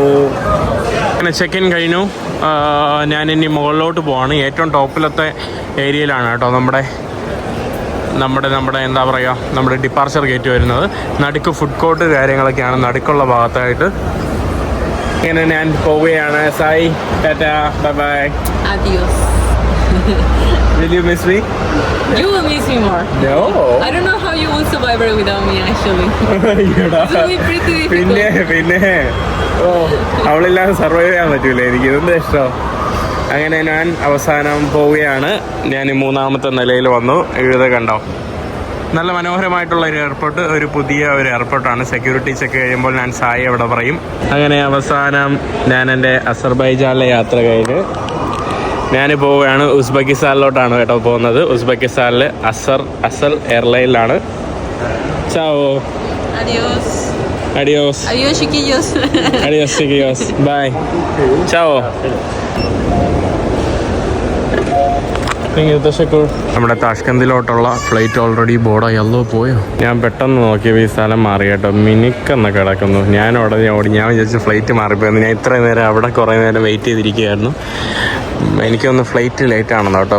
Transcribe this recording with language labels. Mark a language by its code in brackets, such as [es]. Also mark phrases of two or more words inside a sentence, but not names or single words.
[ml] അങ്ങനെ [en] check in [ml] കഴിഞ്ഞു. ഞാൻ ഇനി മുകളിലോട്ട് പോവാണ്. ഏറ്റവും ടോപ്പിലത്തെ ഏരിയയിലാണ് കേട്ടോ നമ്മുടെ എന്താ പറയുക, നമ്മുടെ [en] departure gate [ml] വരുന്നത്. നടുക്ക് [en] food court [ml] കാര്യങ്ങളൊക്കെയാണ് നടുക്കുള്ള ഭാഗത്തായിട്ട്. ഇങ്ങനെ ഞാൻ പോവുകയാണ്. സായി, ടാറ്റാ, [en] bye bye. [es] Adios. [en] Will you miss me? You will miss me more. No. I don't know how you will survive without me actually. It's really pretty difficult. [ml] പിന്നെ അവളില്ലാതെ സർവൈവ് ചെയ്യാൻ പറ്റൂല. എനിക്ക് ഇതെന്താ ഇഷ്ടം. അങ്ങനെ ഞാൻ അവസാനം പോവുകയാണ്. ഞാൻ 3ാമത്തെ നിലയിൽ വന്നു. എഴുത കണ്ടോ, നല്ല മനോഹരമായിട്ടുള്ള ഒരു എയർപോർട്ട്, ഒരു പുതിയ ഒരു എയർപോർട്ടാണ്. [en] security check [ml] കഴിയുമ്പോൾ ഞാൻ സായി അവിടെ പറയും. അങ്ങനെ അവസാനം ഞാൻ എൻ്റെ അസർബൈജാനിലെ യാത്ര കഴിഞ്ഞ് ഞാൻ പോവുകയാണ്. ഉസ്ബെക്കിസ്ഥാനിലോട്ടാണ് കേട്ടോ പോകുന്നത്. ഉസ്ബെക്കിസ്ഥാനിൽ അസൽ എയർലൈനിലാണ്. ചാവോ. [es] Adios. Adios. Adios, chiquillos. Adios, chiquillos. Bye. Chao. [ml] നമ്മുടെ താഷ്കന്തിലോട്ടുള്ള [en] flight already [ml] ബോർഡായി പോയോ. ഞാൻ പെട്ടെന്ന് നോക്കിയപ്പോൾ ഈ സ്ഥലം മാറി കേട്ടോ. മിനുക്കെന്ന് കിടക്കുന്നു. ഞാൻ ഉടനെ ഓടി. ഞാൻ വിചാരിച്ചു ഫ്ലൈറ്റ് മാറിപ്പോയെന്ന്. ഞാൻ ഇത്രയും നേരം അവിടെ കുറേ നേരം വെയിറ്റ് ചെയ്തിരിക്കുകയായിരുന്നു. എനിക്കൊന്ന് [en] flight late [ml] ആണെന്ന് കേട്ടോ.